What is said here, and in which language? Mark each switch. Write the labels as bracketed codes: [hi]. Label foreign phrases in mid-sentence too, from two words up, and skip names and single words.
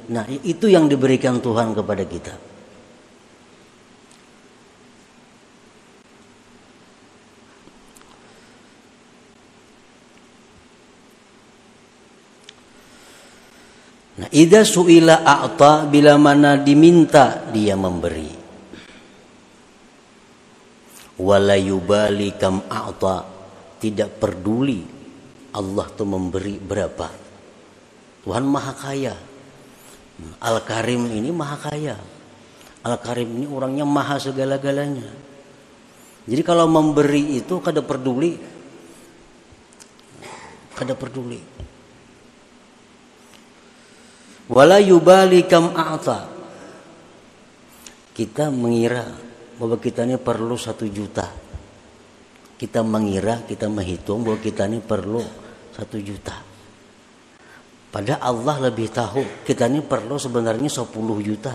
[id] Nah, itu yang diberikan Tuhan kepada kita. [ar] Nah, إذا سئل أعطى, [id] bila mana diminta dia memberi. [ar] ولا يبالي كم أعطى, [id] tidak peduli Allah tuh memberi berapa. Tuhan Maha Kaya. Al-Karim ini Maha Kaya. Al-Karim ini orangnya maha segala-galanya. Jadi kalau memberi itu kada peduli. [ar] ولا يبالي كم أعطى. [id] Kita mengira bahwa kita ini perlu 1 juta. Kita mengira, kita menghitung bahwa kita ini perlu 1 juta. Padahal Allah lebih tahu kita ini perlu sebenarnya 10 juta.